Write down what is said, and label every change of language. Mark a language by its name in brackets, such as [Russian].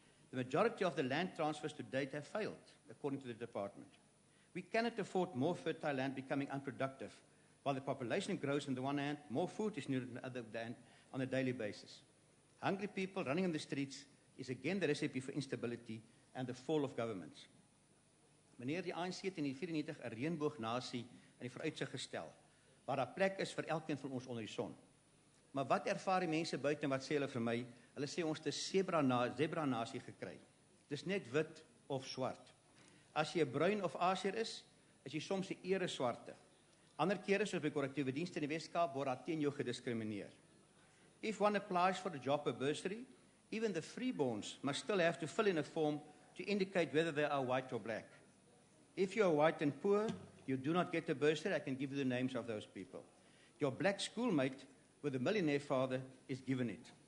[English] The majority of the land transfers to date have failed, according to the department. We cannot afford more fertile land becoming unproductive. While the population grows on the one hand, more food is needed on the other hand on a daily basis. Hungry people running in the streets is again the recipe for instability and the fall of governments. [Afrikaans] Meneer, die ANC het in 1994 'n reënboognasie in die vooruitsig gestel, waar daar plek is vir elkeen van ons onder die son. Maar wat ervaar die mense buite en wat sê hulle vir my? Hulle sê ons het 'n zebra-nasie gekry. Dis net wit of swart. As jy 'n bruin of Asiër is jy soms 'n ere swarte. Ander kere, soos by korrektiewe dienste in die Weskaap, word daar teen jou gediskrimineer. [English] If one applies for a job or bursary, even the freeborns must still have to fill in a form to indicate whether they are white or black. If you are white and poor, you do not get a bursary. I can give you the names of those people. Your black schoolmate with a millionaire father is given it.